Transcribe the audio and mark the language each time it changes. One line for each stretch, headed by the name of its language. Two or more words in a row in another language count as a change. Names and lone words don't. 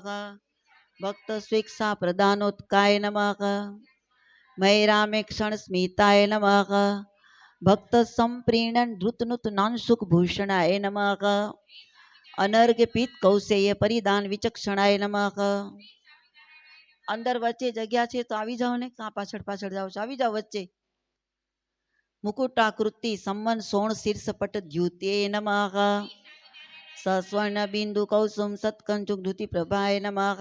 Sanskrit: भक्त स्वेक्षा प्रदानोत्काय नमः। मैरामे क्षण स्मिताय नमः। भक्त संप्रीणन धृतनुत नानसुख भूषणाय नमः। अनर्घ्य पीत कौशेय परिधान विचक्षणाय नमः।
Gujarati: અંદર વચ્ચે જગ્યા છે તો આવી જાઓ ને, કાં પાછળ પાછળ જાઓ છો, આવી જાઓ વચ્ચે.
Sanskrit: મુકુટાકૃતિ સંમન સોણ શીર્ષપટ દ્યુતે નમઃ. સસ્વર્ણ બિંદુ કૌસુમ સત્કંચુક ધૃતિ પ્રભાય નમઃ.